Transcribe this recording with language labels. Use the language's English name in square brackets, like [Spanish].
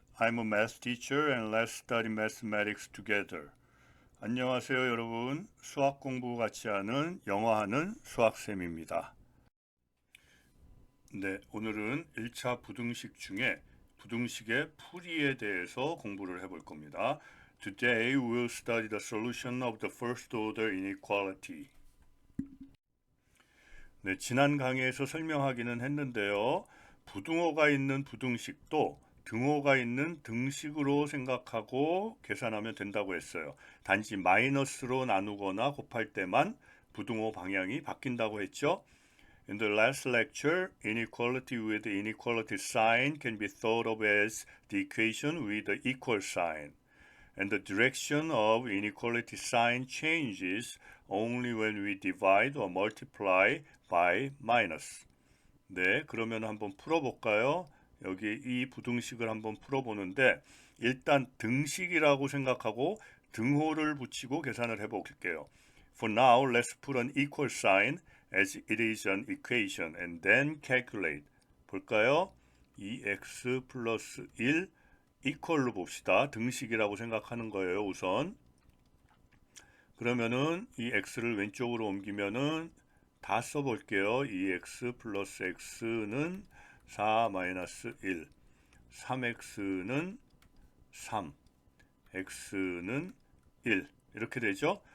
[English] I'm a math teacher and let's study mathematics together. [Korean] 안녕하세요 여러분. 수학 공부 같이 하는 영어하는 수학쌤입니다. 네, 오늘은 1차 부등식 중에 부등식의 풀이에 대해서 공부를 해볼 겁니다. [English] Today we'll study the solution of the first order inequality. [Korean] 네, 지난 강의에서 설명하기는 했는데요. 부등호가 있는 부등식도 등호가 있는 등식으로 생각하고 계산하면 된다고 했어요. 단지 마이너스로 나누거나 곱할 때만 부등호 방향이 바뀐다고 했죠. [English] In the last lecture, inequality with the inequality sign can be thought of as the equation with the equal sign. And the direction of inequality sign changes only when we divide or multiply by minus. [Korean] 네, 그러면 한번 풀어볼까요? 여기 이 부등식을 한번 풀어보는데 일단 등식이라고 생각하고 등호를 붙이고 계산을 해볼게요. [English] For now, let's put an equal sign as it is an equation and then calculate. [Korean] 볼까요? 2x 플러스 1 equal로 봅시다. 등식이라고 생각하는 거예요, 우선. 그러면은 이 x를 왼쪽으로 옮기면은 다 써볼게요. 2x 플러스 x는 4 마이너스 1, 3x는 3, x는 1 이렇게 되죠.